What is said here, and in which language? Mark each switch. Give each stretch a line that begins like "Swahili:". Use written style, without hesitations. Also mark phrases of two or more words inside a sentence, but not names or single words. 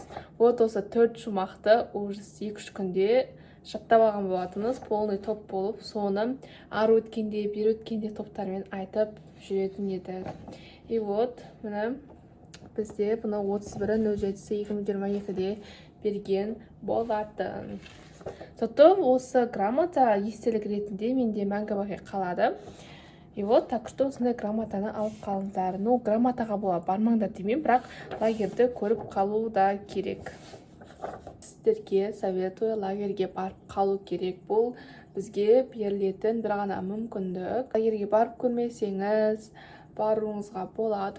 Kazakh: Вот осы 4 шумақты ужас 2-3 күнде жаттап алған болатынбыз,
Russian: полный топ
Kazakh: болып, соны ары өткенде, бері өткенде топтармен айтып жүретін еді.
Russian: И вот,
Kazakh: міне бізде бұны 31.07.2022-де берген болатын. Зато осы грамота естелік ретінде менде мәңгі бақи қалады.
Russian: И вот, так что
Kazakh: осындай грамотаны алып қалыңдар. Ну, грамотаға бола бармаңдар демеймін, бірақ лагерді көріп қалу да керек. Сіздерге советую лагерге барып қалу керек. Бұл бізге берілетін бір ғана мүмкіндік. Лагерге барып көрмесеңіз, баруыңызға болады.